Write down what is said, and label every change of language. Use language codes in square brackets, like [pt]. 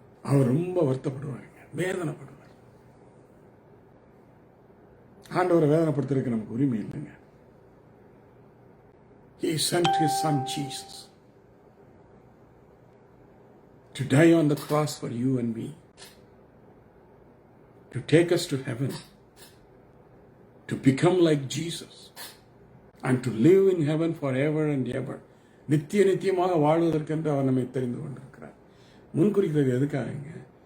[ta] அவர் ரொம்ப வருத்தப்படுவாருங்க, வேதனைப்படுவார். ஆண்டவரை வேதனைப்படுத்துறதுக்கு நமக்கு உரிமை இல்லைங்க. [en] He sent his son Jesus to die on the cross for you and me, to take us to heaven, to become like Jesus, and to live in heaven forever and ever. [ta] நித்தியமாக வாழ்வதற்கென்று அவர் நம்மை தெரிந்து கொண்டிருக்கிறார். முன்குறிக்கிறது எதுக்காக?